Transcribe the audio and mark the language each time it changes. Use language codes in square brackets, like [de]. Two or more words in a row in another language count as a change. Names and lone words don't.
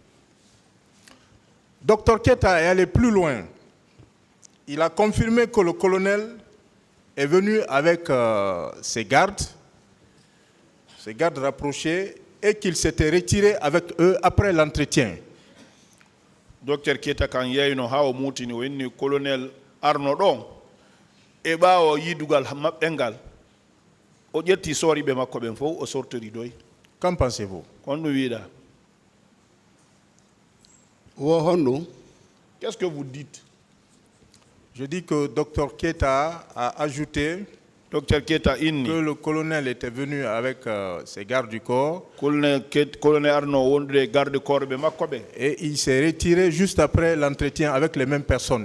[fr] Dr Keita est allé plus loin. Il a confirmé que le colonel est venu avec ses gardes rapprochés, et qu'il s'était retiré avec eux après l'entretien. [ff] Dr Keita kan yeyno ha o mutini o inni colonel Arno don e bawo yidugal mabbengal o jetti sori be makko ben fo o sortori doy. [fr] Qu'en pensez-vous? [ff] Kon wiida. [fr] Qu'est-ce que vous dites? Je dis que Dr Keita a ajouté que le colonel était venu avec ses gardes du corps et il s'est retiré juste après l'entretien avec les mêmes personnes.